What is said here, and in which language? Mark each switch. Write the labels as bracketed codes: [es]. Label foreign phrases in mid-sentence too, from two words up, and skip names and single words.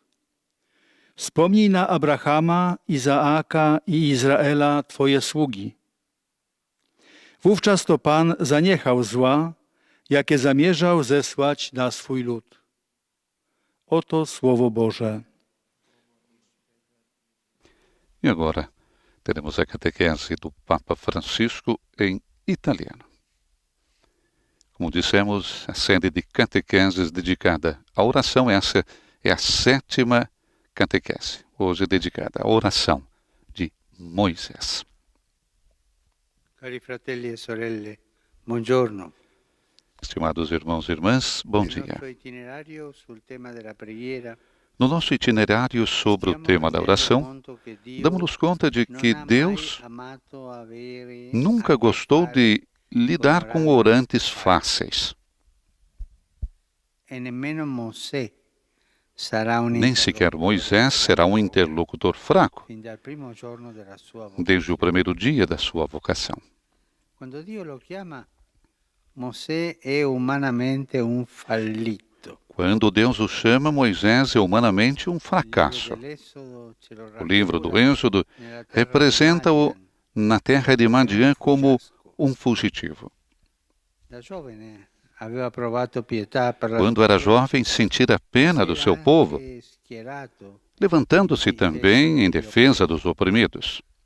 [pl] Wspomnij na Abrahama, Izaaka i Izraela, Twoje sługi. Wówczas to Pan zaniechał zła, jakie zamierzał zesłać na swój lud. Oto Słowo Boże. [pt] E agora teremos a catequese do Papa Francisco em italiano. Como dissemos, a série de catequeses dedicada à oração, essa é a 7ª catequese, hoje dedicada à oração de Moisés. [it] Cari fratelli e sorelle, buongiorno. [pt] Estimados irmãos e irmãs, bom dia. No No nosso itinerário sobre o tema da oração, damos-nos conta de que Deus nunca gostou de lidar com orantes fáceis. Nem sequer Moisés será um interlocutor fraco, desde o primeiro dia da sua vocação. [it] Quando Dio lo chiama, Mosè è umanamente un fallito. [pt] Quando Deus o chama, Moisés é humanamente um fracasso. O livro do Êxodo representa-o na terra de Madian como um fugitivo. Quando era jovem, sentira a pena do seu povo, levantando-se também em defesa dos oprimidos.